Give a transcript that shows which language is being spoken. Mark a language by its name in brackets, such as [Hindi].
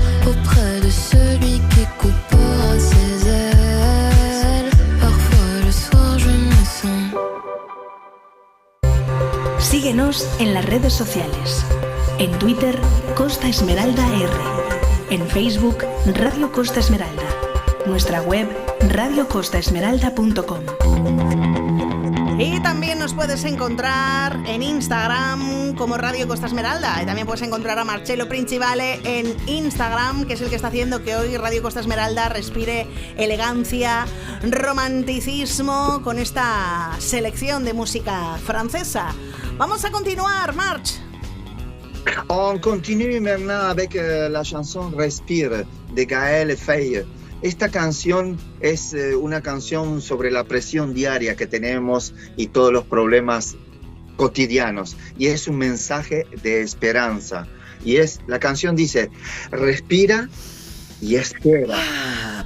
[French] Auprès de celui qui coupera ses ailes. Parfois le soir je me sens. [Spanish] Síguenos en las redes sociales. En Twitter, Costa Esmeralda R. En Facebook, Radio Costa Esmeralda. Nuestra web, radiocostaesmeralda.com. Y también nos puedes encontrar en Instagram como Radio Costa Esmeralda. Y también puedes encontrar a Marcello Principale en Instagram, que es el que está haciendo que hoy Radio Costa Esmeralda respire elegancia, romanticismo con esta selección de música francesa. Vamos a continuar, March. [French] On continue maintenant avec la chanson Respire de Gaël Faye. [Spanish] Esta canción es una canción sobre la presión diaria que tenemos y todos los problemas cotidianos. Y es un mensaje de esperanza. Y la canción dice, respira y espera.